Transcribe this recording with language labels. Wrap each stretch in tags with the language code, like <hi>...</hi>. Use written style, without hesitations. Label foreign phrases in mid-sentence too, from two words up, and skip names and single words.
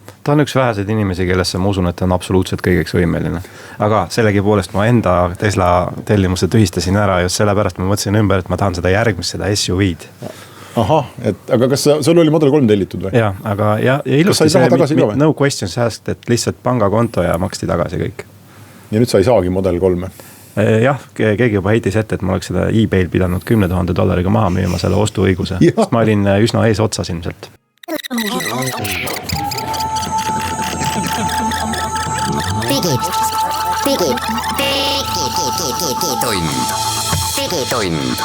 <et>Ta on üks väheseid inimesi, kellesse ma usun, et ta on absoluutselt kõigeks võimeline. Aga sellegi poolest ma enda Tesla tellimuse tühistasin ära just sellepärast ma mõtlesin ümber, et ma tahan seda järgmist, seda SUV-d. Ahah, aga kas sul oli Model 3 tellitud või? Jaa, aga ja ilusti see</et> <en>no questions asked,</en> <et>et lihtsalt pangakonto ja maksti tagasi kõik. Ja nüüd sa ei saagi Model 3? Jah, keegi juba heitis ette, et ma oleks seda eBay'l pidanud $10,000 maha müüma selle ostuõiguse. Sest ma olin üsna ees otsas ilmselt. Digitund.</et>